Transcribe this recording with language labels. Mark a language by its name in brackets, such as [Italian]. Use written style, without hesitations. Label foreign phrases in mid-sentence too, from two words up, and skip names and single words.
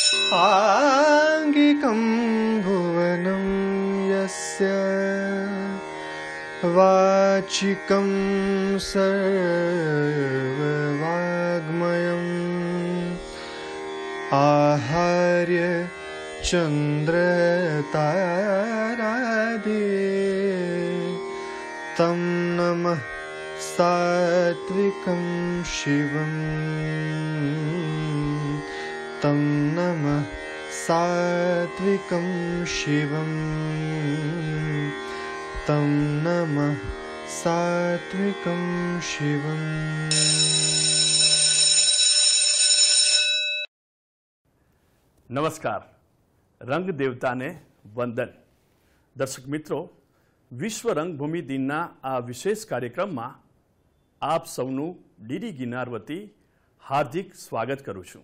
[Sanskrit] आङ्गिकं भुवनं यस्य वाचिकं सर्ववाङ्मयम् आहार्य चन्द्रतारादि तं नमः सात्विकं शिवं तं नमः सात्विकं शिवं तं नमः सात्विकं शिवम्। [Gujarati] નમસ્કાર, રંગ દેવતાને વંદન. દર્શક મિત્રો, વિશ્વ રંગભૂમિ દિનના આ વિશેષ કાર્યક્રમમાં આપ સૌનું ડીડી ગિરનાર વતી હાર્દિક સ્વાગત કરું છું.